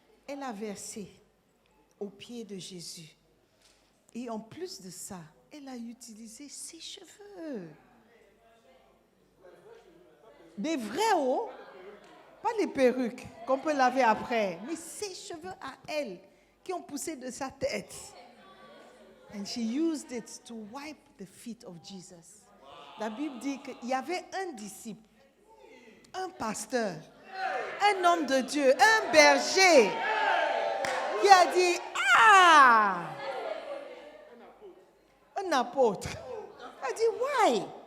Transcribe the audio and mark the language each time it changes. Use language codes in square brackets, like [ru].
[fr] Elle a versé aux pieds de Jésus. Et en plus de ça, elle a utilisé ses cheveux. Des vrais hauts, pas les perruques qu'on peut laver après, mais ses cheveux à elle qui ont poussé de sa tête. [en] And she used it to wipe the feet of Jesus. [fr] La Bible dit qu'il y avait un disciple, un pasteur, un homme de Dieu, un berger qui a dit, ah, un apôtre. Il a dit, why?